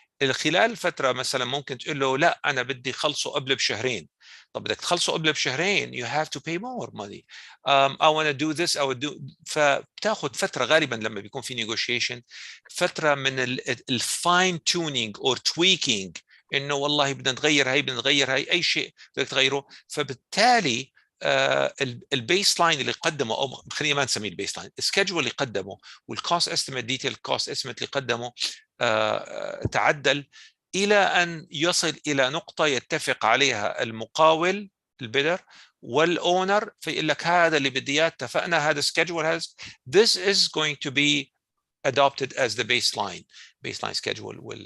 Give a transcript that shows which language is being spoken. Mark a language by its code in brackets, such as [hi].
[ar] خلال فترة مثلا ممكن تقول له لا أنا بدي خلصه قبل بشهرين. طب بدك تخلصه قبل بشهرين [en] you have to pay more money. I want to do this أو do. [ar] فبتاخد فترة غالبا لما بيكون في negotiation، فترة من الفاين تونينج [en] or tweaking، [ar] إنه والله بدنا نغير هي بدنا نغير هي أي شيء بدك تغيره. فبالتالي البيس لاين اللي قدمه، او خلينا ما نسميه البيس لاين، السكجول اللي قدمه والكوست استيميت ديتيل كوست استيميت اللي قدمه تعدل الى ان يصل الى نقطه يتفق عليها المقاول البيدر والاونر، فيقول لك هذا اللي بدي اياه، اتفقنا، هذا سكجول، هذا [en] this is going to be adopted as the baseline schedule.